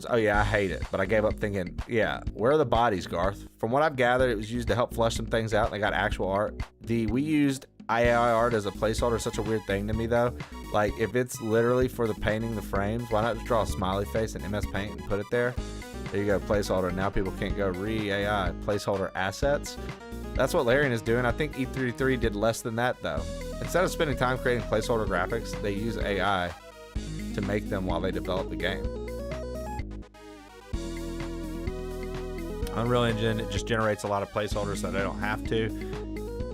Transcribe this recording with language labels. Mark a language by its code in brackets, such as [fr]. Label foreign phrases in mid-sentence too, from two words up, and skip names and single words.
[en] Oh yeah, I hate it, but I gave up thinking, yeah, where are the bodies, Garth? From what I've gathered, it was used to help flesh some things out, and they got actual art. We used AI art as a placeholder is such a weird thing to me, though. Like, if it's literally for the painting the frames, why not just draw a smiley face in MS Paint and put it there? There you go, placeholder. Now people can't go re-AI, placeholder assets. That's what Larian is doing. I think E33 did less than that, though. Instead of spending time creating placeholder graphics, they use AI to make them while they develop the game. Unreal Engine, it just generates a lot of placeholders so they don't have to.